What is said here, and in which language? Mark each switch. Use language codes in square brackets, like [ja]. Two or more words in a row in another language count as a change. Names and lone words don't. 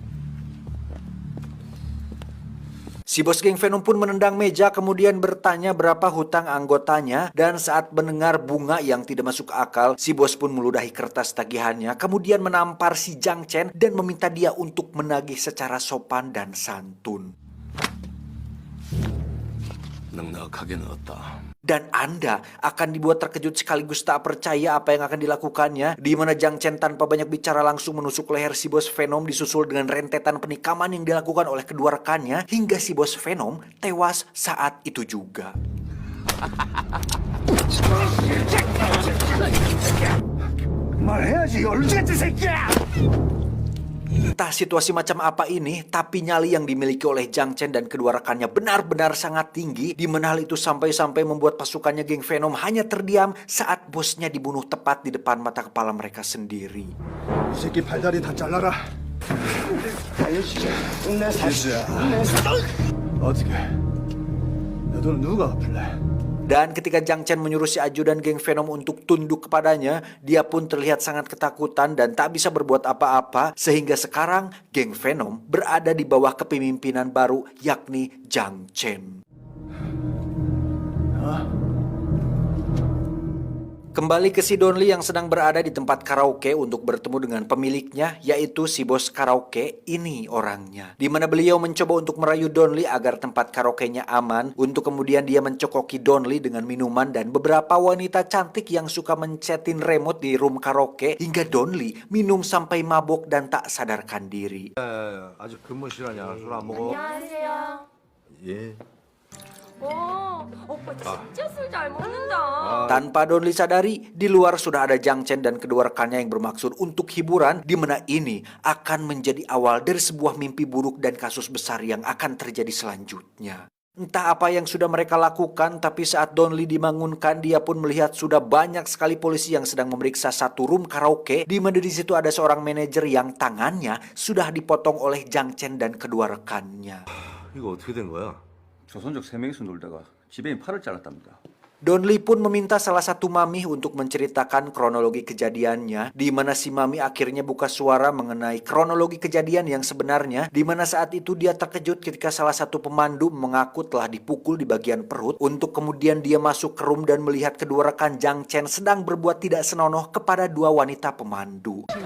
[id] Si bos geng Venom pun menendang meja kemudian bertanya berapa hutang anggotanya, dan saat mendengar bunga yang tidak masuk akal, si bos pun meludahi kertas tagihannya kemudian menampar si Jang Chen dan meminta dia untuk menagih secara sopan dan santun. [ko] 넉넉하게 넣었다. [id] Dan Anda akan dibuat terkejut sekaligus tak percaya apa yang akan dilakukannya, di mana Jang Chen tanpa banyak bicara langsung menusuk leher si bos Venom disusul dengan rentetan penikaman yang dilakukan oleh kedua rekannya hingga si bos Venom tewas saat itu juga. [ko] 말해야지 얼른 같은 새끼야. [id] Entah situasi macam apa ini, tapi nyali yang dimiliki oleh Jang Chen dan kedua rekannya benar-benar sangat tinggi, di mana hal itu sampai-sampai membuat pasukannya geng Venom hanya terdiam saat bosnya dibunuh tepat di depan mata kepala mereka sendiri. [ko] 이 새끼 발다리 다 잘라라. 어떻게? 내 돈은 누가 갚을래? [id] Dan ketika Jang Chen menyuruh si ajudan geng Venom untuk tunduk kepadanya, dia pun terlihat sangat ketakutan dan tak bisa berbuat apa-apa, sehingga sekarang geng Venom berada di bawah kepemimpinan baru yakni Jang Chen. Kembali ke si Don Lee yang sedang berada di tempat karaoke untuk bertemu dengan pemiliknya, yaitu si bos karaoke. Ini orangnya, di mana beliau mencoba untuk merayu Don Lee agar tempat karaoke-nya aman, untuk kemudian dia mencokoki Don Lee dengan minuman dan beberapa wanita cantik yang suka mencetin remote di room karaoke, hingga Don Lee minum sampai mabok dan tak sadarkan diri. [ko] 아직 근무 시간이야. 술 안 먹어? 안녕하세요. 예. 와, 오빠 진짜 술 잘 먹는다. [id] Tanpa Don Lee sadari, di luar sudah ada Jang Chen dan kedua rekannya yang bermaksud untuk hiburan, di mana ini akan menjadi awal dari sebuah mimpi buruk dan kasus besar yang akan terjadi selanjutnya. Entah apa yang sudah mereka lakukan, tapi saat Don Lee dibangunkan, dia pun melihat sudah banyak sekali polisi yang sedang memeriksa satu room karaoke, di mana di situ ada seorang manajer yang tangannya sudah dipotong oleh Jang Chen dan kedua rekannya. [ko] 이거 어떻게 된 거야? 조선족 3명이서 놀다가 지배인 팔을 잘랐답니다. [id] Don Lee pun meminta salah satu mami untuk menceritakan kronologi kejadiannya, di mana si mami akhirnya buka suara mengenai kronologi kejadian yang sebenarnya, di mana saat itu dia terkejut ketika salah satu pemandu mengaku telah dipukul di bagian perut, untuk kemudian dia masuk ke room dan melihat kedua rekan Jang Chen sedang berbuat tidak senonoh kepada dua wanita pemandu.